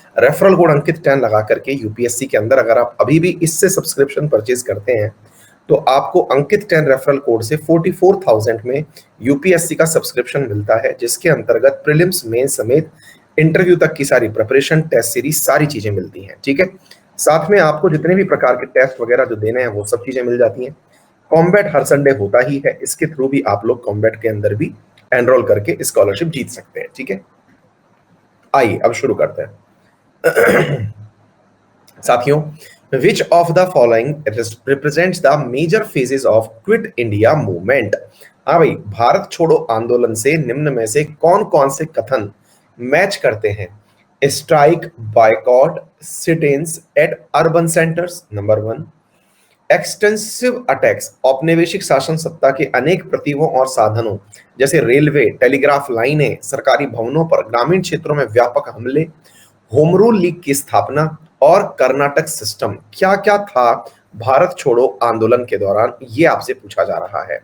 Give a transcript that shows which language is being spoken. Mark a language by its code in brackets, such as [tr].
[hi] Referral code अंकित 10 लगा करके UPSC के अंदर अगर आप अभी भी इससे सब्सक्रिप्शन परचेज करते हैं, तो आपको अंकित 10 रेफरल कोड से 44,000 में यूपीएससी का सब्सक्रिप्शन मिलता है, जिसके अंतर्गत प्रीलिम्स, मेन समेत इंटरव्यू तक की सारी प्रिपरेशन, टेस्ट सीरीज, सारी चीजें मिलती हैं, ठीक है। साथ में आपको जितने भी प्रकार के टेस्ट वगैरह जो देने हैं वो सब चीजें मिल जाती हैं। कॉम्बैट हर संडे होता ही है, इसके थ्रू भी आप लोग कॉम्बैट के अंदर भी एनरोल करके स्कॉलरशिप जीत सकते हैं, ठीक है। आइए अब शुरू करते हैं। [en] साथियों, which of the following represents the major phases of Quit India Movement? [hi] हाँ भाई, भारत छोड़ो आंदोलन से निम्न में से कौन कौन से कथन मैच करते हैं [en] strike, boycott, sit-ins at urban centers, number 1। [hi] Extensive attacks, औपनिवेशिक शासन सत्ता के अनेक प्रतिभों और साधनों जैसे रेलवे, टेलीग्राफ लाइनें, सरकारी भवनों पर ग्रामीण क्षेत्रों में व्यापक हमले, होम रूल लीग की स्थापना और कर्नाटक सिस्टम। क्या क्या था भारत छोड़ो आंदोलन के दौरान, ये आपसे पूछा जा रहा है।